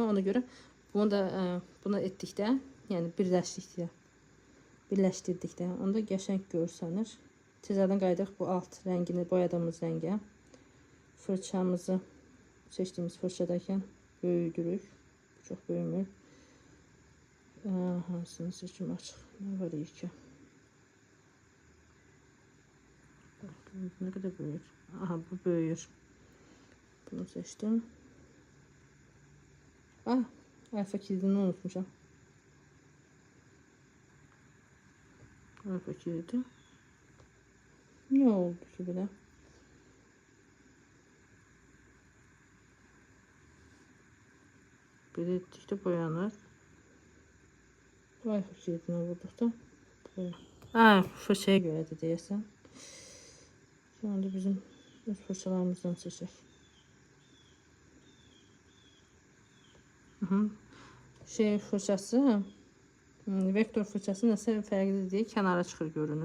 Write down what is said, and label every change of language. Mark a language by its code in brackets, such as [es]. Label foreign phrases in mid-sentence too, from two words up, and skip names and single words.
[az] Ona görə bunu da bunu etdikdə, yəni birləşdirdikdə onda qəşəng görsənir. Təzədən qayıdaq bu alt rəngini boyadığımız rəngə. Fırçamızı seçdiyimiz fırçadakən böyüdürük. Çox böyümür. Hansını seçim açıq. [tr] Ne var iyi ki? Ne kadar büyür? Aha bu büyür. Bunu seçtim. [az] Alfa kilidini unutmuşam. Alfa kilidi. [tr] Ne oldu ki böyle? [az] Bir ettikdə boyanır. Alfa kilidini vurduqda. Fırçaya görə də deyəsən. [tr] Şu anda [az] bizim öz fırçalarımızdan seçək. Fırçası, vektor fırçası nəsə fərqlidir deyə kənara çıxır görünür.